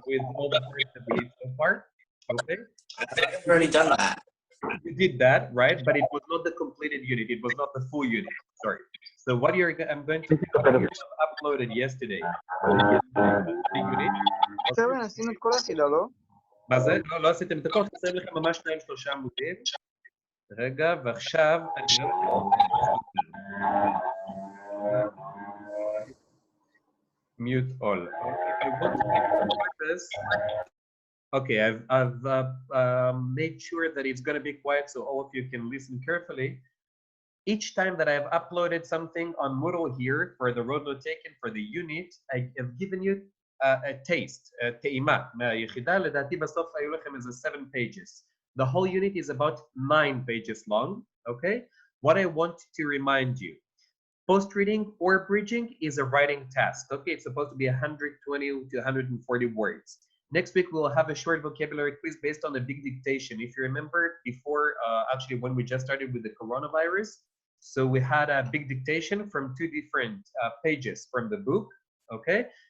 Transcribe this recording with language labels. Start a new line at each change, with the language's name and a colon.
English: with all the parts that we did so far, okay? I think I've already done that. You did that, right? But it was not the completed unit. It was not the full unit. Sorry. So what I'm going to do, you have uploaded yesterday the unit.
Hebrew: שרן, עשינו את כל החידה, לא? מה זה? לא, לא עשיתם את הכל, חסרים לכם ממש 2-3 עמודים. רגע, ועכשיו אני לא...
English: mute all. Okay, I want to keep this. Okay, I've made sure that it's going to be quiet so all of you can listen carefully. Each time that I've uploaded something on Moodle here for the road not taken for the unit, I have given you a taste,
Hebrew: טעימה מהיחידה. לדעתי בסוף היו לכם איזה 7 pages.
English: The whole unit is about 9 pages long, okay? What I want to remind you, post-reading or bridging is a writing task, okay? It's supposed to be 120 to 140 words. Next week, we'll have a short vocabulary quiz based on a big dictation. If you remember before, actually when we just started with the coronavirus, so we had a big dictation from 2 different pages from the book, okay?